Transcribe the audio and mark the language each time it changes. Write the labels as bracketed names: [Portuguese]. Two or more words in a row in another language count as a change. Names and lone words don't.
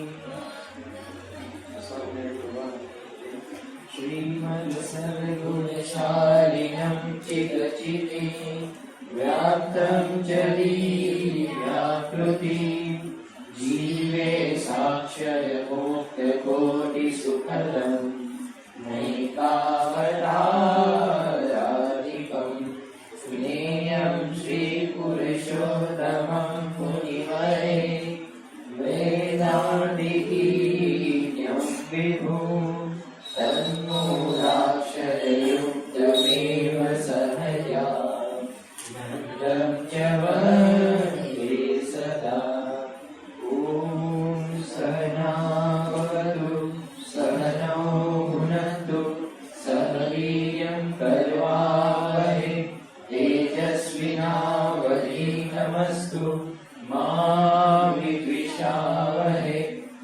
[Sanskrit] શ્રીમદ સર્વગુણશાલિનમ ચિદચિતે વ્યાપ્તમ ચલીવ્યાકૃતિ જીવે સાક્ષર મુક્ત કોટિ સુખદમ નૈકાવતારાધિકમ જ્ઞેયમ શ્રી પુરુષોત્તમં મુનિવરે વેદાંતિકીર્ણ્યમ વિભુ તન્મૂલાક્ષરયુક્તમેવ સહજા નંદં ચ વन्दे સદા ॐ सहनावतु सहनौ भुनक्तु सह वीर्यं करवावहै तेजस्विनावधीतमस्तु मा विद्विषावहै